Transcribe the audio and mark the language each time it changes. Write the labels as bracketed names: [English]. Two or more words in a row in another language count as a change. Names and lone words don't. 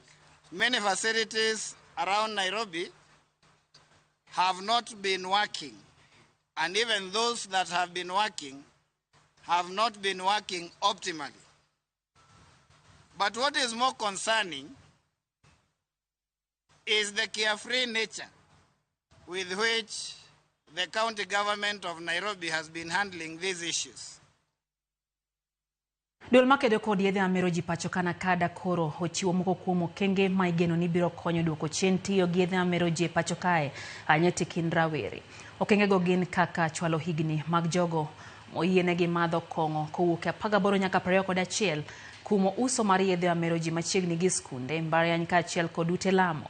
[English] Many facilities around Nairobi have not been working, and even those that have been working have not been working optimally. But what is more concerning is the carefree nature with which the county government of Nairobi has been handling these issues. [Luo (Kenya and Tanzania)] Duol makedo kod yedhe mamero ji pacho kana kada koro ochiwo moko kuom okenge ma igeno ni biro konyo duoko chien tiyo gi yedhe mamero ji pacho kae anyeti kind rawere. Okengego gin kaka chwalo higni mag jogo moyienegi madho kong'o kowuok 18 nyaka 21, kumo uso mar yedhe mamero ji machiegni gi skunde, mbalariany kaachiel kod ute lamo.